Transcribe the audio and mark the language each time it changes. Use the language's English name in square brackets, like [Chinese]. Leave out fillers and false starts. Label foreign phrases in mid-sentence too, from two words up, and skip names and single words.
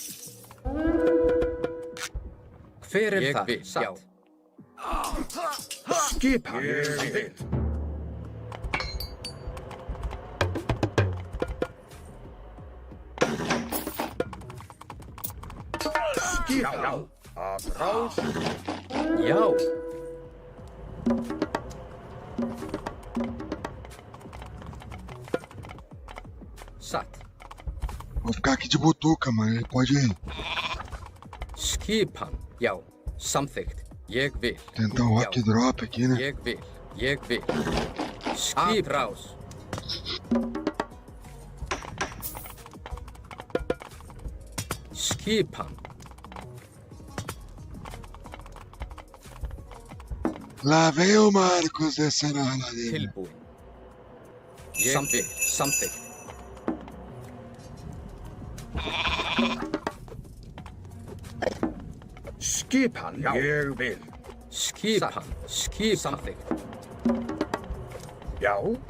[Icelandic] Hver er Ég það? vil. Já. Skipan. Ég vil. Skipan. [Portuguese] Atrás. [Icelandic] Já. Satt. [Portuguese] Vou ficar aqui de butuca, mano. Ele pode [Icelandic] Skipan. Já. Samþykkt. Ég vil. [Portuguese] tentar um [English] rock drop [Portuguese] aqui, né? [Icelandic] Ég vil. Ég vil. [Portuguese] Atrás. [Icelandic] Skipan. [Portuguese] Lá vem o Marcos descendo a ladeira. [Icelandic] Tilbúin. Ég vil. Samþykkt. Skipan. Ég vil. Skipan. Samþykkt. Já.